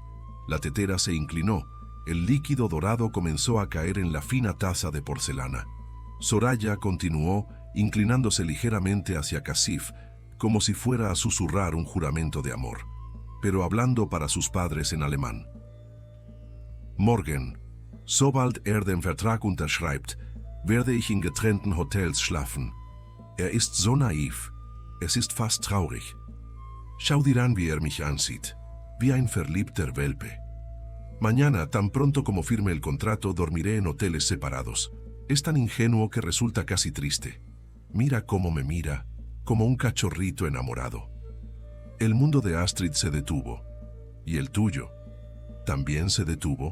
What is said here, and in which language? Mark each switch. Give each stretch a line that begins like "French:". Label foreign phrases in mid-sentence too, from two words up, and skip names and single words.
Spanish: La tetera se inclinó, el líquido dorado comenzó a caer en la fina taza de porcelana. Soraya continuó, inclinándose ligeramente hacia Kasif, como si fuera a susurrar un juramento de amor, pero hablando para sus padres en alemán.
German: «Morgen, sobald den Vertrag unterschreibt, werde ich in getrennten Hotels schlafen. Ist so naiv, es ist fast traurig. Schau dir an, wie mich ansieht, wie ein verliebter Welpe.
Spanish: Mañana, tan pronto como firme el contrato, dormiré en hoteles separados. Es tan ingenuo que resulta casi triste. Mira cómo me mira, como un cachorrito enamorado». El mundo de Astrid se detuvo. ¿Y el tuyo? ¿También se detuvo?